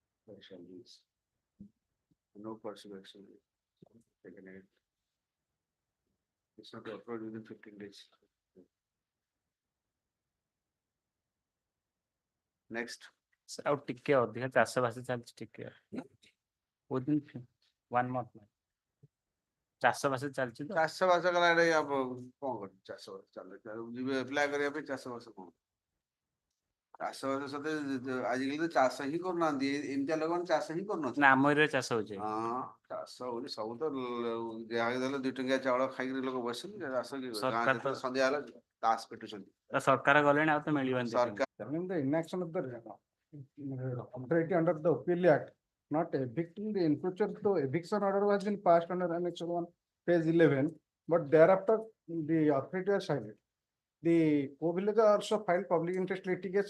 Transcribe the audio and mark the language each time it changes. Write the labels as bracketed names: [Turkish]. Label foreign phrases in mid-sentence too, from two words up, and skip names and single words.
[English] shall be. No pursuit action taken. It's not approved within 15 days. Next. [Odia] ଆଉ ଟିକେ ଅଧିକା ଚାଷବାସ ଚାଲିଛି ଟିକେ [English] within 1 month [Odia] ଚାଷବାସ ଚାଲିଛି ତ ଚାଷ ବାସ କଲା କଣ କରୁଛି ଚାଷ ବାସ ଚାଲେ ଯିବେ ଆପ୍ଲାଏ କରିବା ପାଇଁ ଚାଷ ବାସ କଣ ଚାଷ ବାସ ସତେ ଆଜିକାଲି ତ ଚାଷ ହିଁ କରୁନାହାନ୍ତି ଏମିତିଆ ଲୋକମାନେ ଚାଷ ହିଁ କରୁନାହାନ୍ତି ନା ଆମ ଏରିଆରେ ଚାଷ ହଉଛି ହଁ ଚାଷ ହଉଛି ସବୁ ତ ଯାହାକି ଦେଲେ 2 ଟଙ୍କିଆ ଚାଉଳ ଖାଇକି ଲୋକ ବସିଛନ୍ତି ଚାଷ କି ସରକାର ଗାଁ ଯେତେବେଳେ ସନ୍ଧ୍ୟା ହେଲା ତାସ ପିଟୁଛନ୍ତି ସରକାର ଗଲେଣି ଆଉ ତ ମିଳିବନି ସରକାର [English] I mean, the inaction of the authority under the OPL Act, not evicting the encroacher, the eviction order has been passed under Annex 1, page 11, but thereafter the authority has cited. The co-villager also filed public interest litigation.